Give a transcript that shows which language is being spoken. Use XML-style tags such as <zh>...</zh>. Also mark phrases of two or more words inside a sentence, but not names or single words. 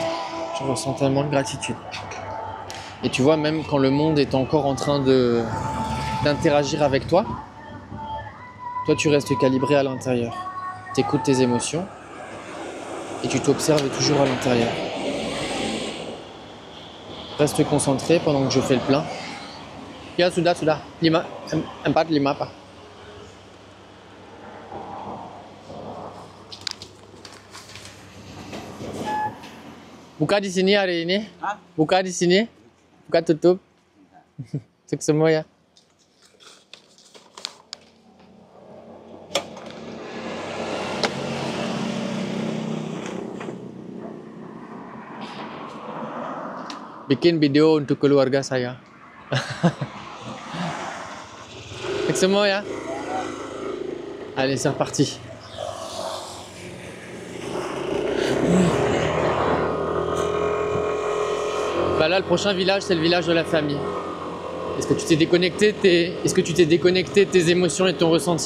<fr>Je ressens tellement de gratitude. Et tu vois, même quand le monde est encore en train d'interagir avec toi, toi tu restes calibré à l'intérieur. Tu écoutes tes émotions et tu t'observes toujours à l'intérieur. Reste concentré pendant que je fais le plein.</fr> <id>Ya sudah, sudah. 5 Pak. Buka di sini hari ini? Hah? Buka di sini? Buka tutup? Cek semua ya. Bikin video untuk keluarga saya. Cek semua ya.</id> <fr>Allez, c'est reparti. Bah là, le prochain village, c'est le village de la famille. Est-ce que tu t'es déconnecté de tes émotions et de ton ressenti?</fr>